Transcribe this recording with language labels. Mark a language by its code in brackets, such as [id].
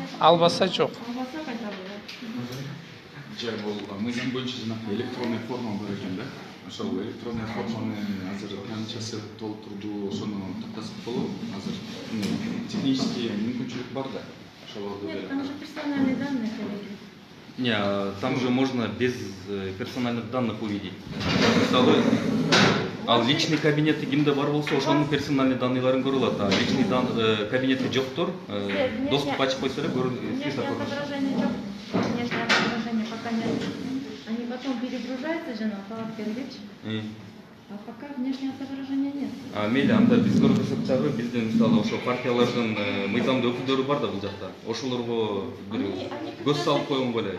[ky] Албаса жок. Албаса кайтарылат. Жай бул мыйзам боюнча электронный форма бар экен да. ошол электронный форманы азыр канчасы толтурду ошону токтотуп болобу? Азыр технический мүмкүнчүлүк бар да ошолорду [ru] Нет, там же персональные данные, коллеги. Не, там же можно без персональных данных увидеть. [ky] Мысалы, ал личный кабинеті кимде бар болса, ошонун персональный данныйларын көрө алат. А личный кабинети жоктор, доступ ачып койсо эле [ru] Внешнее отображение жоқ. Внешнее отображение пока нет. Они потом перегружаются же на Талапкерлич, а пока внешнее отображение нет. [ky] мейли анда биз көрсөтсөк дагы биздин мисалы ошо партиялардын мыйзамдуу өкүлдөрү бар да бул жакта. Ошолорго бир көз салып койгон беле.